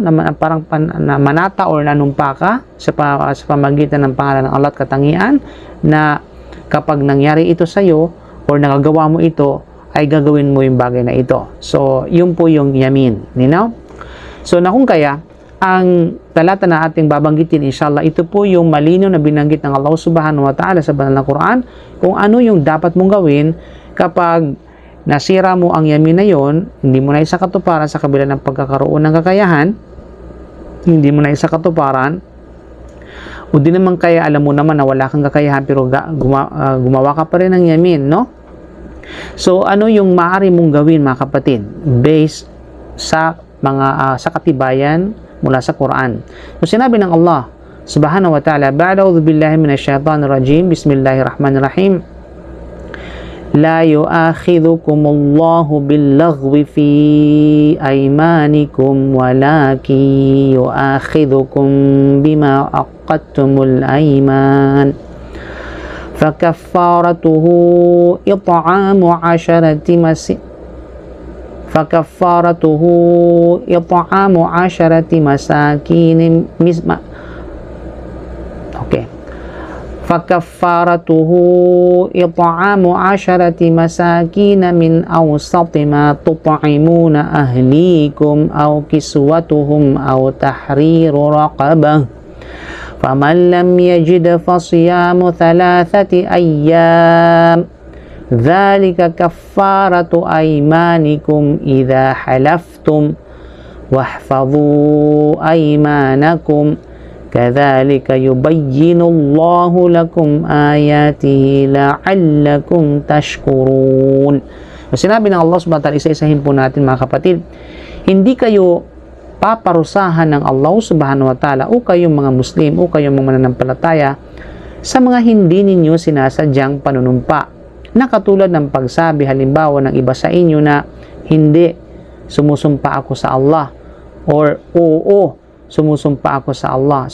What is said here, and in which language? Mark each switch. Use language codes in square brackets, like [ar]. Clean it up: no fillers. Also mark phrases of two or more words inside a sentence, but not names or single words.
[tl] Parang manata or nanumpa ka sa pamagitan ng pangalan ng Allah at katangian na kapag nangyari ito sa iyo or nagagawa mo ito ay gagawin mo yung bagay na ito. So yun po yung yamin, ninaw? So na kung kaya ang talata na ating babanggitin, inshallah, ito po yung malinaw na binanggit ng Allah [ar] سبحانه وتعالى [tl] sa banal na Quran kung ano yung dapat mong gawin kapag nasira mo ang yamin na yon, hindi mo na isakatuparan sa kabila ng pagkakaroon ng kakayahan, hindi mo na isakatuparan, o di naman kaya alam mo naman na wala kang kakayahan pero gumawa ka pa rin ng yamin, no? So ano yung maaari mong gawin mga kapatid based sa sa katibayan mula sa Quran? So sinabi ng Allah [ar] سبحانه وتعالى بعد أعوذ بالله من الشيطان الرجيم بسم الله الرحمن الرحيم, لا يؤاخذكم الله باللغو في أيمانكم ولكن يؤاخذكم بما عقدتم الأيمان فكفارته إطعام عشرة masakin فكفارته إطعام 10 مساكين من أوسط ما تطعمون أهليكم أو كسوتهم أو تحرير رقبة فمن لم يجد فصيام 3 أيام ذلك كفارة أيمانكم إذا حلفتم واحفظوا أيمانكم كذلك يبين الله لكم آياته لعلكم تشكرون. [tl] Sinabi ng Allah [ar] سبحانه وتعالى, [tl] isa-isahin po natin mga kapatid, hindi kayo paparusahan ng Allah [ar] سبحانه وتعالى [tl] o kayong mga Muslim o kayong mga mananampalataya sa mga hindi ninyo sinasadyang panunumpa, na katulad ng pagsabi halimbawa ng iba sa inyo na hindi, sumusumpa ako sa Allah, or oo, sumusumpa ako sa Allah.